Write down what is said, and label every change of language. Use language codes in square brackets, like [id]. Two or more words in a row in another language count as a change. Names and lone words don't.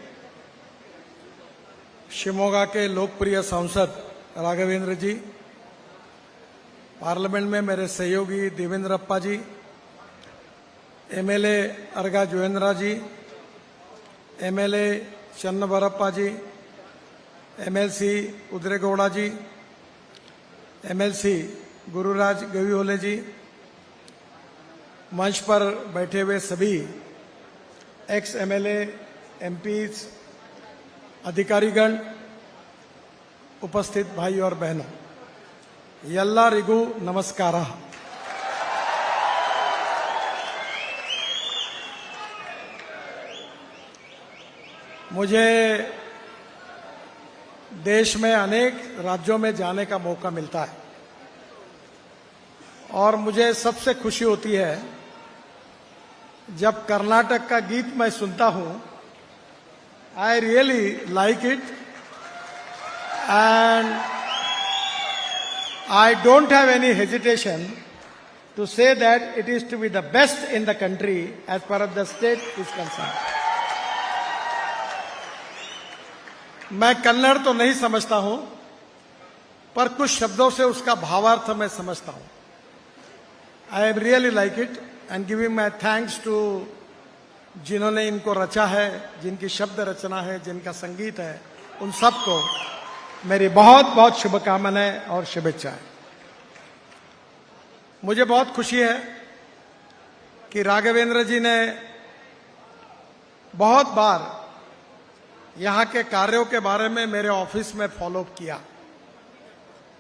[hi] शिमोगा के लोकप्रिय सांसद राघवेंद्र जी, पार्लियामेंट में मेरे सहयोगी देवेंद्रप्पा जी, MLA अर्गा जोवेंद्रा जी, MLA चन्नबरप्पा जी, MLC उदरेगौड़ा जी, MLC गुरुराज गवीहोले जी, मंच पर बैठे हुए सभी एक्स MLA, MPs, अधिकारीगण, उपस्थित भाई और बहनों, [kn] ಎಲ್ಲರಿಗೂ ನಮಸ್ಕಾರ. [hi] मुझे देश में अनेक राज्यों में जाने का मौका मिलता है और मुझे सबसे खुशी होती है जब कर्नाटक का गीत मैं सुनता हूं. [en] I really like it and I don't have any hesitation to say that it is to be the best in the country as far as the state is concerned. [hi] मैं कन्नड़ तो नहीं समझता हूं, पर कुछ शब्दों से उसका भावार्थ मैं समझता हूं. [en] I really like it and giving my thanks to [hi] जिन्होंने इनको रचा है, जिनकी शब्द रचना है, जिनका संगीत है, उन सबको मेरी बहुत बहुत शुभकामनाएं और शुभेच्छाएं. मुझे बहुत खुशी है कि राघवेंद्र जी ने बहुत बार यहां के कार्यों के बारे में मेरे ऑफिस में फॉलोअप किया.